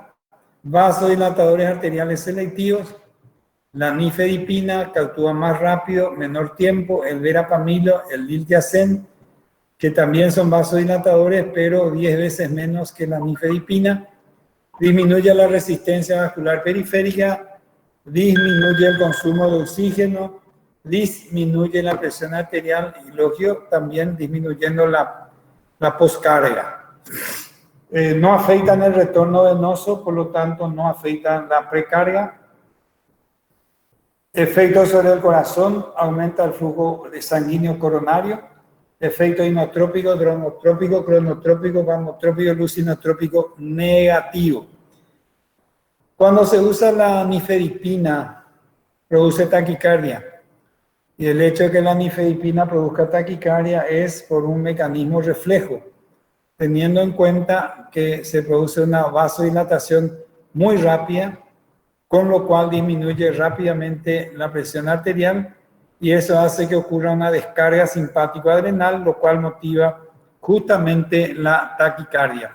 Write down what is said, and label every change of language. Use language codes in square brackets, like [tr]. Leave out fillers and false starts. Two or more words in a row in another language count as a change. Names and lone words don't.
[es] Vasodilatadores arteriales selectivos, la nifedipina, que actúa más rápido, menor tiempo, el verapamilo, el diltiazem, que también son vasodilatadores, pero 10 veces menos que la nifedipina, disminuye la resistencia vascular periférica, disminuye el consumo de oxígeno, disminuye la presión arterial y lógico, también disminuyendo la poscarga. No afectan el retorno venoso, por lo tanto no afectan la precarga. Efecto sobre el corazón, aumenta el flujo sanguíneo coronario, efecto inotrópico, dronotrópico, cronotrópico, vagonotrópico, lucinotrópico negativo. Cuando se usa la nifedipina, produce taquicardia. Y el hecho de que la nifedipina produzca taquicardia es por un mecanismo reflejo, teniendo en cuenta que se produce una vasodilatación muy rápida, con lo cual disminuye rápidamente la presión arterial y eso hace que ocurra una descarga simpático-adrenal, lo cual motiva justamente la taquicardia.